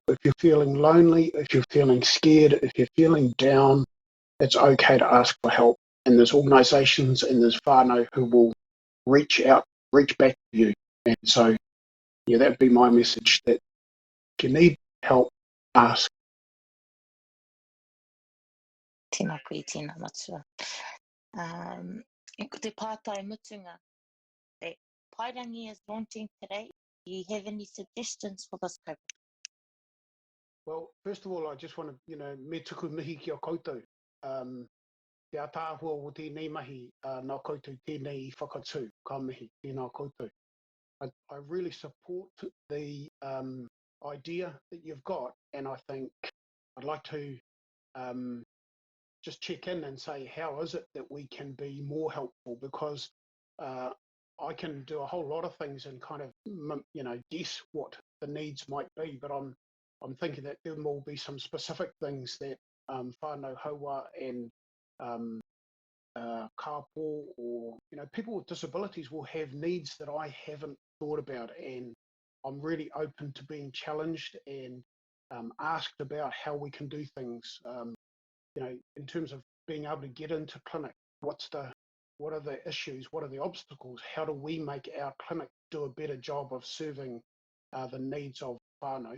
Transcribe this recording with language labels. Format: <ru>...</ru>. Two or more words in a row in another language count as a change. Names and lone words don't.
<en>If you're feeling lonely, if you're feeling scared, if you're feeling down, it's okay to ask for help. And there's organisations and there's whānau who will reach back to you. And so, that'd be my message, that if you need help, ask.</en> <mi>Tēnā koe, tēnā matua. Ko te pātai mutunga</mi> <en>that Paerangi is launching today. Do you have any suggestions for this COVID? Well, first of all, I just want to,</en> <mi>me tuku mihi ki o koutou. te atahua o tēnei mahi, nā koutou tēnei whakatū, ka mihi, tēnā koutou.</mi> <en>I really support the idea that you've got, and I think I'd like to just check in and say, how is it that we can be more helpful? Because I can do a whole lot of things and kind of, guess what the needs might be, but I'm thinking that there will be some specific things that</en> <mi>whānau haua</mi> <en>and kāpō, or people with disabilities will have needs that I haven't thought about, and I'm really open to being challenged and asked about how we can do things. In terms of being able to get into clinic, what are the issues, what are the obstacles, how do we make our clinic do a better job of serving the needs of whānau?</en>